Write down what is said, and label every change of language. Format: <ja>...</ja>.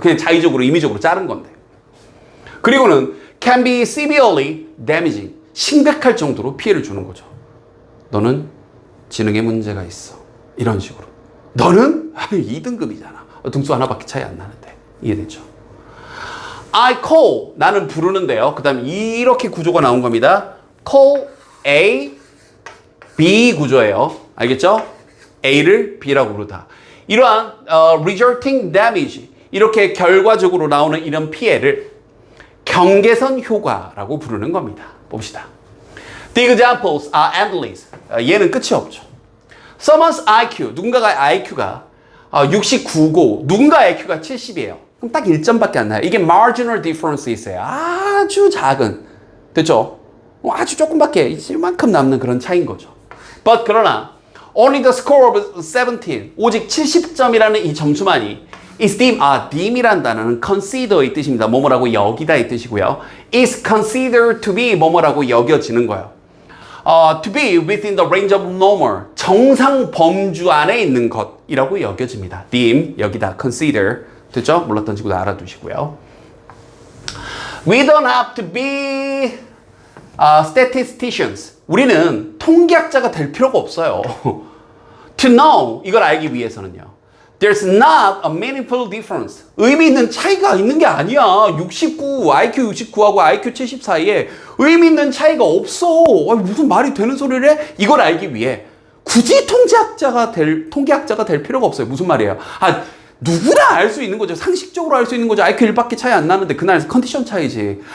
<ko>그냥 자의적으로, 임의적으로 자른 건데. 그리고는</ko> <en>can be severely damaging,</en> <ko>심각할 정도로 피해를 주는 거죠. 너는 지능에 문제가 있어. 이런 식으로. 너는 2등급이잖아. 등수 하나밖에 차이 안 나는데. 이해됐죠?</ko> <en>I call,</en> <ko>나는 부르는데요. 그 다음에 이렇게 구조가 나온 겁니다. call A, B 구조예요. 알겠죠? A를 B라고 부르다. 이러한</ko> <en>resulting damage,</en> <ko>이렇게 결과적으로 나오는 이런 피해를 경계선 효과라고 부르는 겁니다. 봅시다.</ko> <en>The examples are endless.</en> <ko>얘는 끝이 없죠. Someone's IQ, 누군가가 IQ가 69고 누군가의 IQ가 70이에요. 그럼 딱 1점밖에 안 나요. 이게</ko> <en>marginal difference</en> <ko>있어요. 아주 작은. 됐죠? 아주 조금밖에 이만큼 남는 그런 차이인 거죠. But 그러나</ko> <en>only the score of 17,</en> <ko>오직 70점이라는 이 점수만이</ko> <en>is deemed,</en> <ko>deem이란 단어는 consider의 뜻입니다. 뭐뭐라고 여기다의 뜻이고요.</ko> <en>is considered to be</en> <ko>뭐뭐라고 여겨지는 거예요.</ko> <en>To be within the range of normal,</en> <ko>정상 범주 안에 있는 것이라고 여겨집니다. deem, 여기다 consider, 됐죠? 몰랐던 친구도 알아두시고요.</ko> <en>We don't have to be statisticians.</en> <ko>우리는 통계학자가 될 필요가 없어요.</ko> <en>To know,</en> <ko>이걸 알기 위해서는요.</ko> <en>There's not a meaningful difference.</en> <ko>의미 있는 차이가 있는 게 아니야. IQ 69하고 IQ 70 사이에 의미 있는 차이가 없어. 무슨 말이 되는 소리를 해? 이걸 알기 위해 굳이 통계학자가 될 필요가 없어요. 무슨 말이에요? 누구나 알 수 있는 거죠. 상식적으로 알 수 있는 거죠. IQ 1밖에 차이 안 나는데 그날 컨디션 차이지.</ko>